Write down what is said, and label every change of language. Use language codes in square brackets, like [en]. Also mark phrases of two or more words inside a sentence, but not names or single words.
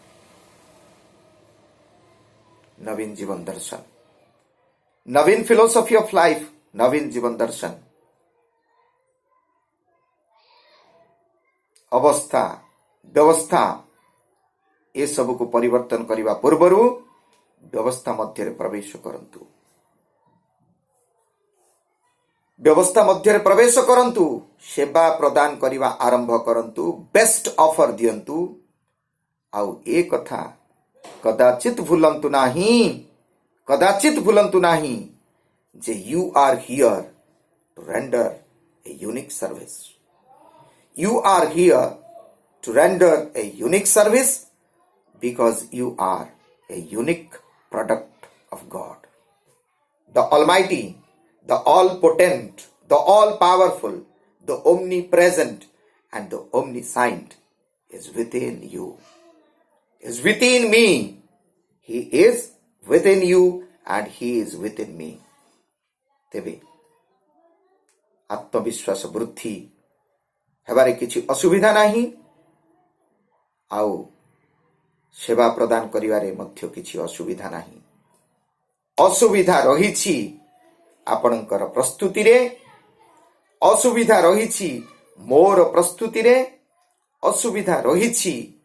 [or] ନବୀନ ଜୀବନ ଦର୍ଶନ, ନବୀନ [en] philosophy of life, [or] ନବୀନ ଜୀବନ ଦର୍ଶନ। ଅବସ୍ଥା, ବ୍ୟବସ୍ଥା ଏସବୁକୁ ପରିବର୍ତ୍ତନ କରିବା ପୂର୍ବରୁ ବ୍ୟବସ୍ଥା ମଧ୍ୟରେ ପ୍ରବେଶ କରନ୍ତୁ। ବ୍ୟବସ୍ଥା ମଧ୍ୟ ପ୍ରବେଶ କରନ୍ତୁ, ସେବା ପ୍ରଦାନ କରିବା ଆରମ୍ଭ କରନ୍ତୁ, [en] best offer [or] ଦିଅନ୍ତୁ। ଆଉ ଏ କଥା କଦାଚିତ୍ ଭୁଲନ୍ତୁ ନାହିଁ, କଦାଚିତ୍ ଭୁଲନ୍ତୁ ନାହିଁ ଯେ [en] you are here to render a unique service. you are here to render a unique service because you are a unique product of God. The Almighty, the All-Potent, the All-Powerful, the Omnipresent, and the Omniscient is within you, is within me. He is within you and He is within me. [or] ତେବେ ଆତ୍ମବିଶ୍ୱାସ ବୃଦ୍ଧି ହେବାରେ କିଛି ଅସୁବିଧା ନାହିଁ, ଆଉ ସେବା ପ୍ରଦାନ କରିବାରେ ମଧ୍ୟ କିଛି ଅସୁବିଧା ନାହିଁ। ଅସୁବିଧା ରହିଛି ଆପଣଙ୍କର ପ୍ରସ୍ତୁତି ରେ, ଅସୁବିଧା ରହିଛି ମୋର ପ୍ରସ୍ତୁତି ରେ, ଅସୁବିଧା ରହିଛି